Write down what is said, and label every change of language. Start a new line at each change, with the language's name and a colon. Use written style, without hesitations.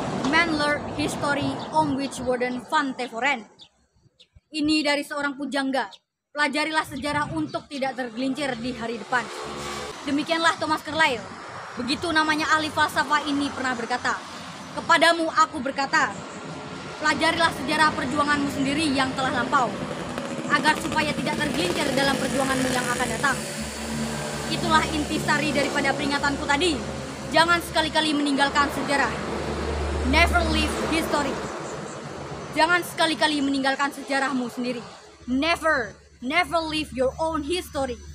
Indonesian: Man learned history on which Warden Van Teveren. Ini dari seorang pujangga. Pelajarilah sejarah untuk tidak tergelincir di hari depan. Demikianlah Thomas Carlyle. Begitu namanya ahli falsafah ini pernah berkata, "Kepadamu aku berkata, pelajarilah sejarah perjuanganmu sendiri yang telah lampau, agar supaya tidak tergelincir dalam perjuanganmu yang akan datang." Itulah intisari daripada peringatanku tadi. Jangan sekali-kali meninggalkan sejarah.
English: Never leave history.
Indonesian: Jangan sekali-kali meninggalkan sejarahmu sendiri.
English: Never leave your own history.